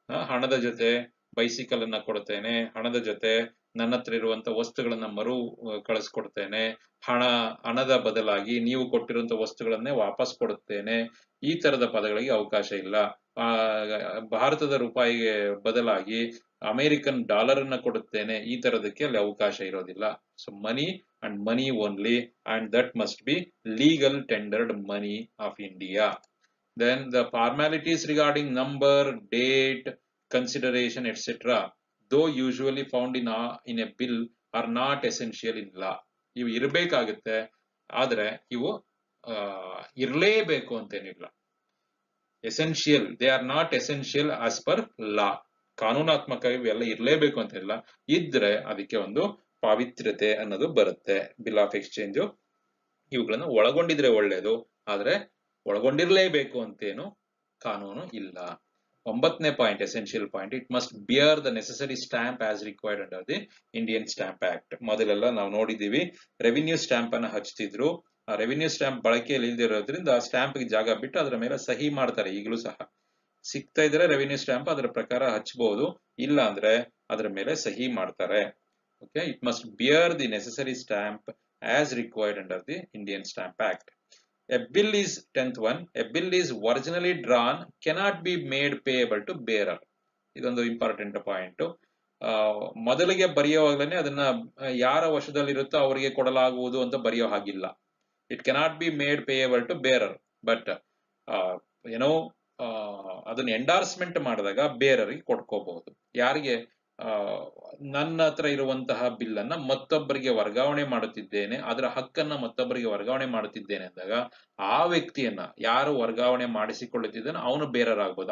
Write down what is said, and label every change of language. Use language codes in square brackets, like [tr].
[kn] ಹಣದ ಜೊತೆ ಬೈಸಿಕಲ್ ಅನ್ನ ಕೊಡ್ತೇನೆ, ಹಣದ ಜೊತೆ ನನ್ನ ಹತ್ರ ಇರುವಂತ ವಸ್ತುಗಳನ್ನ ಕಳಿಸ್ಕೊಡ್ತೇನೆ, ಹಣದ ಬದಲಾಗಿ ನೀವು ಕೊಟ್ಟಿರುವಂತ ವಸ್ತುಗಳನ್ನೇ ವಾಪಸ್ ಕೊಡುತ್ತೇನೆ, ಈ ತರದ ಪದಗಳಿಗೆ ಅವಕಾಶ ಇಲ್ಲ. ಭಾರತದ ರೂಪಾಯಿಗೆ ಬದಲಾಗಿ ಅಮೆರಿಕನ್ ಡಾಲರ್ ಅನ್ನ ಕೊಡುತ್ತೇನೆ, ಈ ತರದಕ್ಕೆ ಅಲ್ಲಿ ಅವಕಾಶ ಇರೋದಿಲ್ಲ. [en] So money and money only, and that must be legal tendered money of India. Then the formalities regarding number, date, consideration, etc., though usually found in a bill, are not essential in law. [kn] ಇವು ಇರಬೇಕಾಗುತ್ತೆ, ಆದ್ರೆ ಇವು ಇರಲೇಬೇಕು ಅಂತೇನಿಲ್ಲ. [en] Essential, they are not essential as per law. [kn] ಕಾನೂನಾತ್ಮಕ ಇವೆಲ್ಲ ಇರಲೇಬೇಕು ಅಂತ ಇಲ್ಲ. ಇದ್ರೆ ಅದಕ್ಕೆ ಒಂದು ಪಾವಿತ್ರ್ಯತೆ ಅನ್ನೋದು ಬರುತ್ತೆ. ಬಿಲ್ ಆಫ್ ಎಕ್ಸ್ಚೇಂಜ್ ಇವುಗಳನ್ನು ಒಳಗೊಂಡಿದ್ರೆ ಒಳ್ಳೇದು, ಆದ್ರೆ ಒಳಗೊಂಡಿರಲೇಬೇಕು ಅಂತೇನು ಕಾನೂನು ಇಲ್ಲ. [en] 9ನೇ point, essential point, it must bear the necessary stamp as required under the Indian stamp act. [kn] ಮೊದಲೆಲ್ಲ ನಾವು ನೋಡಿದೀವಿ, ರೆವಿನ್ಯೂ ಸ್ಟಾಂಪ್ ಅನ್ನ ಹಚ್ತಿದ್ರು. ಆ ರೆವಿನ್ಯೂ ಸ್ಟಾಂಪ್ ಬಳಕೆಯಲ್ಲಿ ಇಲ್ದಿರೋದ್ರಿಂದ ಆ ಸ್ಟಾಂಪ್ ಜಾಗ ಬಿಟ್ಟು ಅದರ ಮೇಲೆ ಸಹಿ ಮಾಡ್ತಾರೆ. ಈಗಲೂ ಸಹ ಸಿಗ್ತಾ ಇದ್ರೆ ರೆವಿನ್ಯೂ ಸ್ಟಾಂಪ್ ಅದರ ಪ್ರಕಾರ ಹಚ್ಚಬಹುದು, ಇಲ್ಲ ಅಂದ್ರೆ ಅದರ ಮೇಲೆ ಸಹಿ ಮಾಡ್ತಾರೆ. [en] Okay, it must bear the necessary stamp as required under the Indian stamp act. A bill is 10th one. A bill is originally drawn cannot be made payable to bearer. [kn] ಇದೊಂದು important point. ಮೊದಲಿಗೆ ಬರೆಯುವಾಗಲೇ ಅದನ್ನ ಯಾರ ವಶದಲ್ಲಿರುತ್ತೋ ಅವರಿಗೆ ಕೊಡಲಾಗುವುದು ಅಂತ ಬರೆಯೋ ಹಾಗಿಲ್ಲ. [en] it cannot be made payable to bearer, but [kn] ಏನೋ ಅದನ್ನ ಎಂಡಾರ್ಸ್ಮೆಂಟ್ ಮಾಡಿದಾಗ ಬೇರರಿಗೆ ಕೊಡ್ಕೋಬಹುದು. ಯಾರಿಗೆ ನನ್ನ ಹತ್ರ ಇರುವಂತಹ ಬಿಲ್ ಅನ್ನ ಮತ್ತೊಬ್ಬರಿಗೆ ವರ್ಗಾವಣೆ ಮಾಡುತ್ತಿದ್ದೇನೆ, ಅದರ ಹಕ್ಕನ್ನ ಮತ್ತೊಬ್ಬರಿಗೆ ವರ್ಗಾವಣೆ ಮಾಡುತ್ತಿದ್ದೇನೆ ಅಂದಾಗ ಆ ವ್ಯಕ್ತಿಯನ್ನ ಯಾರು ವರ್ಗಾವಣೆ ಮಾಡಿಸಿಕೊಳ್ಳುತ್ತಿದ್ದಾನೆ ಅವನು ಬೇರರ್ ಆಗ್ಬೋದು.